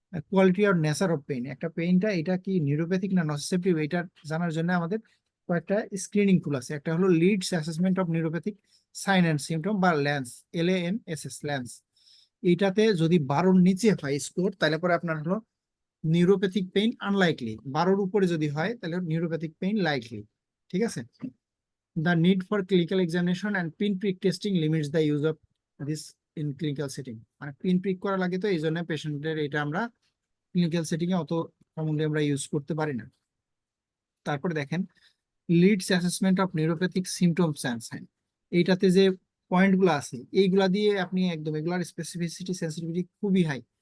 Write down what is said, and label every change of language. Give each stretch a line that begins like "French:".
Bangla: Quality আর nature of pain, একটা পেইনটা এটা কি নিউরোপ্যাথিক না নসেসেপ্টিভ, এটা জানার জন্য আমাদের কয়েকটা স্ক্রিনিং টুল আছে। একটা হলো Leeds assessment of neuropathic sign and symptom বা ল্যান্স, LANSS, ল্যান্স। এইটাতে যদি 12-র নিচে হয় স্কোর, তাহলে পরে আপনার হলো নিউরোপ্যাথিক পেইন আনলাইকলি, 12-র উপরে যদি হয় তাহলে নিউরোপ্যাথিক পেইন লাইকলি। ঠিক আছে।
English: The need for clinical examination and pinprick testing limits the use of this in clinical setting.
Bangla: মানে pinprick করা লাগে, তো এই জন্য পেশেন্টের এটা আমরা ক্লিনিক্যাল সেটিং এ অত কমনলি আমরা ইউজ করতে পারি না। তারপরে দেখেন Leeds assessment of neuropathic symptoms and sign, এইটাতে যে পয়েন্টগুলো আছে এইগুলা দিয়ে আপনি একদম এগুলার স্পেসিফিসিটি সেন্সিটিভিটি খুবই হাই।